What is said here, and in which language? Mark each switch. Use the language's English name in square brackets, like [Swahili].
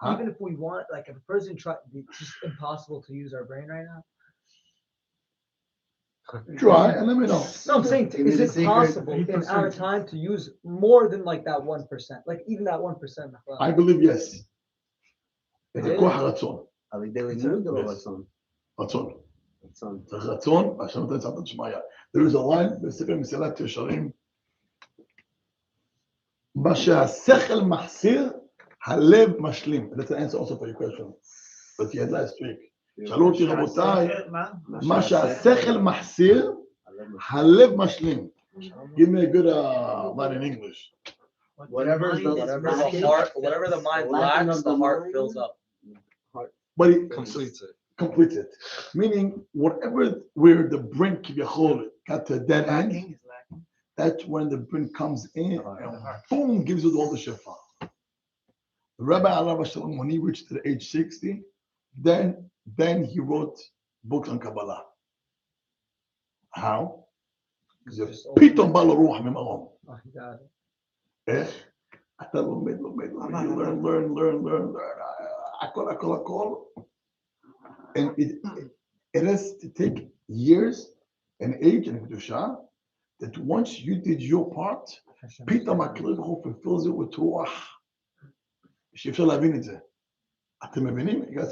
[English] Even if we want, like if a person tried, it's just impossible to use our brain right now. Try and let me know. No, I'm saying, is it possible in our time to use more than like that 1%? Like even that 1%? I believe yes. It's a [Hebrew] כוח הרצון. על ידי לימוד או רצון? רצון. רצון. צריך רצון, והשם נותן סייעתא דשמיא. [English] There is a line [Hebrew] בספר מסילת ישרים, מה שהשכל מחסיר, הלב משלים. [English] That's the answer also for your question. But you had last week. [Hebrew] שאלו אותי רבותיי, מה שהשכל מחסיר, הלב משלים. [English] Give me a good line in English. Whatever Whatever the mind lacks, the heart fills up. But it Completes it. completes it. Meaning, whatever where the brain kiviyachol got to a dead end, that's when the brain comes in and boom, gives it all the shefa. The Rabbi Alav Shalom, when he reached the age 60, then he wrote books on Kabbalah. How? [Hebrew] Because פתאום בא לו רוח ממרום. איך? אתה לומד, [English] learn. [Hebrew] הכל. [English] And it has to take years and age and kedusha that once you did your part, [Hebrew] פתאום הקדוש ברוך הוא [English] fulfills it with רוח. [Hebrew] שאפשר להבין את זה. אתם מבינים?